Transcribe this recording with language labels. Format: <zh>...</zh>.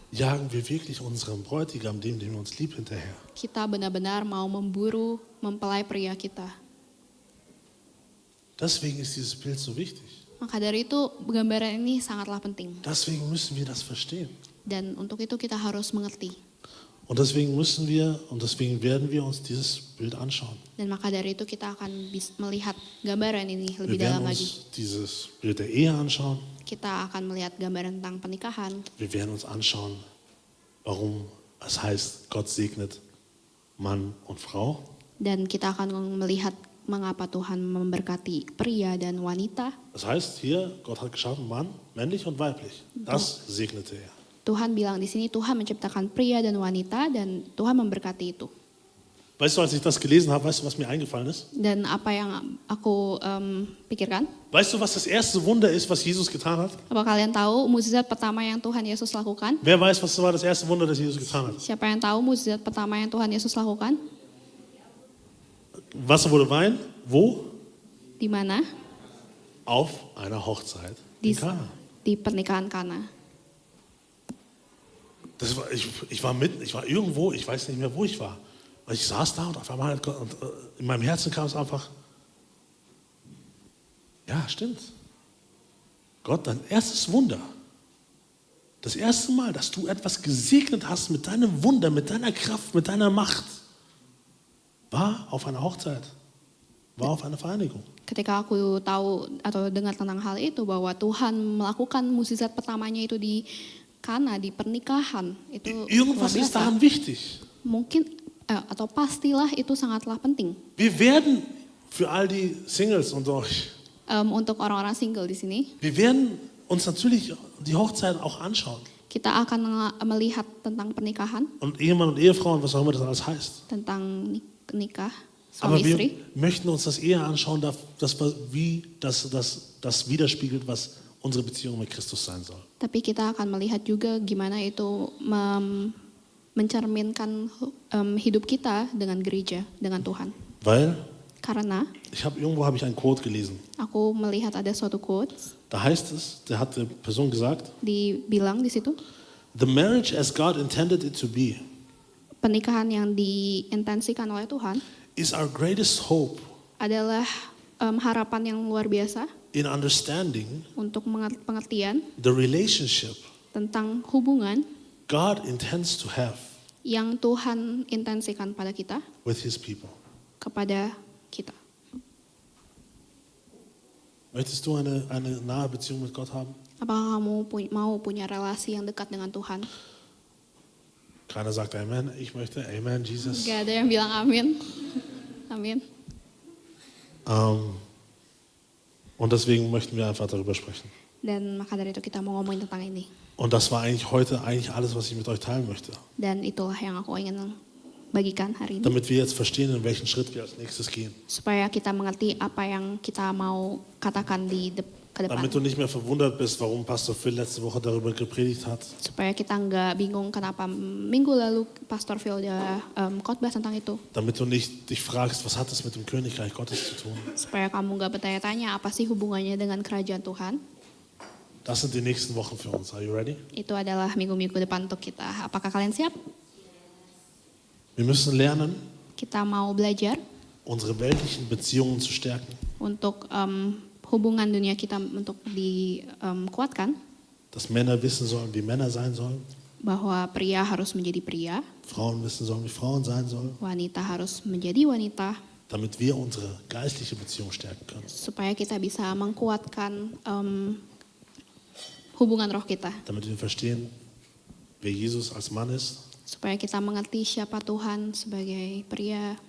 <de>jagen wir wirklich unserem Bräutigam, dem wir uns lieb, hinterher?</de> <id>kita benar-benar mau memburu mempelai pria kita?</id> <de>Deswegen ist dieses Bild so wichtig.</de> <id>Maka dari itu gambaran ini sangatlah penting.</id> <de>Deswegen müssen wir das verstehen.</de> <id>Dan untuk itu kita harus mengerti.</id> <de>Und deswegen werden wir uns dieses Bild anschauen.</de> <id>Dan maka dari itu kita akan melihat gambaran ini lebih</id> <de>Wir</de> <id>dalam</id> <de>werden</de> <id>lagi.</id> <de>uns dieses Bild der Ehe anschauen.</de> <id>Kita akan melihat gambaran tentang pernikahan.</id> <de>Wir werden uns anschauen, warum es heißt, Gott segnet Mann und Frau.</de> <id>Dan kita akan melihat mengapa Tuhan memberkati pria dan wanita.</id> <de>Das heißt hier, Gott hat geschaffen Mann, männlich und weiblich. Das segnete er.</de> <id>Tuhan bilang di sini Tuhan menciptakan pria dan wanita dan Tuhan memberkati itu.</id> <de>Weißt du, als ich das gelesen habe, weißt du, was mir eingefallen ist?</de> <id>Dan apa yang aku pikirkan?</id> <de>Weißt du, was das erste Wunder ist, was Jesus getan hat?</de> <id>Apa kalian tahu mukjizat pertama yang Tuhan Yesus lakukan?</id> <de>Wer weiß, was war das erste Wunder, das Jesus getan hat?</de> <id>Siapa yang tahu mukjizat pertama yang Tuhan Yesus lakukan?</id> <de>Wasser wurde Wein. Wo?</de> <id>Di mana?</id> <de>Auf einer Hochzeit</de> <id>Di,</id> <de>in Kana.</de> <id>di pernikahan Kana.</id> <de>Ich war irgendwo, ich weiß nicht mehr, wo ich war. Und ich saß da und auf einmal in meinem Herzen kam es einfach, ja, stimmt. Gott, dein erstes Wunder, das erste Mal, dass du etwas gesegnet hast mit deinem Wunder, mit deiner Kraft, mit deiner Macht, war auf einer Hochzeit, war auf einer Vereinigung.</de> <id>Ketika aku tahu atau dengar tentang hal itu bahwa Tuhan melakukan mukjizat pertamanya itu di Kana, di pernikahan, itu luar</id> <de>Irgendwas ist</de> <id>biasa.</id> <de>daran wichtig.</de> <id>Mungkin atau pastilah itu sangatlah penting.</id> <de>Wir werden für all die Singles unter euch,</de> <id>Untuk orang-orang single di sini,</id> <de>wir werden uns natürlich die Hochzeit auch anschauen.</de> <id>kita akan melihat tentang pernikahan,</id> <de>Und Ehemann und Ehefrau und was auch immer das alles heißt.</de> <id>tentang nikah</id> <de>Aber</de> <id>suami istri.</id> <de>wir möchten uns das eher anschauen, wie das widerspiegelt, was unsere Beziehung mit Christus sein soll.</de> <id>Tapi kita akan melihat juga gimana itu mencerminkan hidup kita dengan gereja, dengan Tuhan.</id> <de>Weil,</de> <id>Karena</id> <de>irgendwo habe ich einen Quote gelesen.</de> <id>aku melihat ada suatu quotes</id> <de>Da heißt es, da hat die Person gesagt,</de> <id>dibilang di situ,</id> <en>the marriage as God intended it to be</en> <id>pernikahan yang diintensikan oleh Tuhan</id> <en>is our greatest hope</en> <id>adalah harapan yang luar biasa</id> <en>in understanding</en> <id>untuk pengertian</id> <en>the relationship</en> <id>tentang hubungan</id> <en>God intends to have</en> <id>yang Tuhan intensikan pada kita,</id> <en>with His people.</en> <id>kepada kita.</id> <de>Möchtest du eine nahe Beziehung mit Gott haben?</de> <id>Apakah kamu mau punya relasi yang dekat dengan Tuhan?</id> <de>Keiner sagt Amen. Ich möchte Amen, Jesus.</de> <id>Gak ada yang bilang amin. Amin.</id> <de>Und deswegen möchten wir einfach darüber sprechen.</de> <id>Dan maka dari itu kita mau ngomongin tentang ini.</id> <de>Und das war heute alles, was ich mit euch teilen möchte.</de> <id>Dan itulah yang aku ingin bagikan hari ini.</id> <de>Damit wir jetzt verstehen, in welchen Schritt wir als nächstes gehen.</de> <id>Supaya kita mengerti apa yang kita mau katakan ke depan.</id> <de>Damit du nicht mehr verwundert bist, warum Pastor Phil letzte Woche darüber gepredigt hat.</de> <id>Supaya kita nggak bingung kenapa minggu lalu Pastor Phil udah khotbah tentang itu.</id> <de>Damit du nicht dich fragst, was hat das mit dem Königreich Gottes zu tun.</de> <id>Supaya kamu nggak bertanya-tanya apa sih hubungannya dengan kerajaan Tuhan.</id> <de>Das sind die nächsten Wochen für uns.</de> <en>Are you ready?</en> <id>Itu adalah minggu-minggu depan untuk kita. Apakah kalian siap?</id> <de>Wir müssen lernen,</de> <id>Kita mau belajar</id> <de>unsere weltlichen Beziehungen zu stärken.</de> <id>untuk hubungan dunia kita untuk dikuatkan.</id> <de>Dass Männer wissen sollen, wie Männer sein sollen.</de> <id>bahwa pria harus menjadi pria,</id> <de>Frauen wissen sollen, wie Frauen sein sollen,</de> <id>wanita harus menjadi wanita,</id> <de>damit wir unsere geistliche Beziehung stärken können.</de> <id>supaya kita bisa mengkuatkan hubungan roh kita,</id> <de>Damit wir verstehen, wer Jesus als Mann ist</de> <id>supaya kita mengerti siapa Tuhan sebagai pria</id>